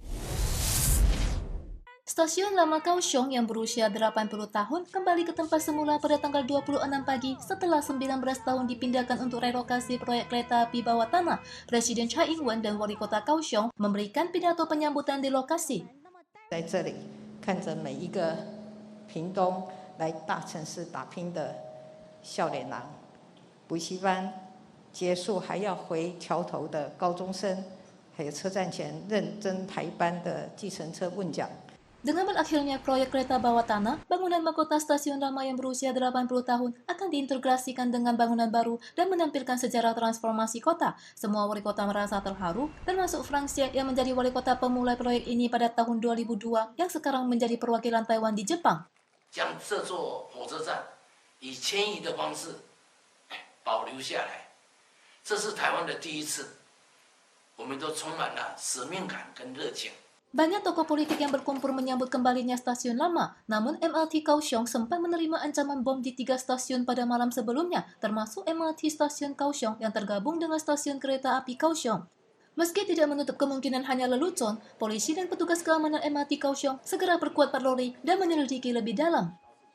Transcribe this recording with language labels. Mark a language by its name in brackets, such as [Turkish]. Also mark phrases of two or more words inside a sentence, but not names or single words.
[Indonesian] Stasiun lama Kaohsiung yang berusia 80 tahun kembali ke tempat semula pada tanggal 26 pagi setelah 19 tahun dipindahkan untuk relokasi proyek kereta api bawah tanah. Presiden Tsai Ing-wen dan Wali Kota Kaohsiung memberikan pidato penyambutan di lokasi. [Chinese] 在这里看着每一个屏东来大城市打拼的少年郎，补习班结束还要回桥头的高中生，还有车站前认真排班的计程车问讲。 [Indonesian] Dengan berakhirnya proyek kereta bawah tanah, bangunan mahkota stasiun lama yang berusia 80 tahun akan diintegrasikan dengan bangunan baru dan menampilkan sejarah transformasi kota. Semua wali kota merasa terharu, termasuk Frank Xie yang menjadi wali kota pemulai proyek ini pada tahun 2002 yang sekarang menjadi perwakilan Taiwan di Jepang. [Chinese] 将这座火车站以迁移的方式保留下来，这是台湾的第一次，我们都充满了使命感跟热情。 [Indonesian] Banyak tokoh politik yang berkumpul menyambut kembalinya stasiun lama, namun MRT Kaohsiung sempat menerima ancaman bom di 3 stasiun pada malam sebelumnya, termasuk MRT stasiun Kaohsiung yang tergabung dengan stasiun kereta api Kaohsiung. Meski tidak menutup kemungkinan hanya lelucon, polisi dan petugas keamanan MRT Kaohsiung segera perkuat patroli dan menyelidiki lebih dalam.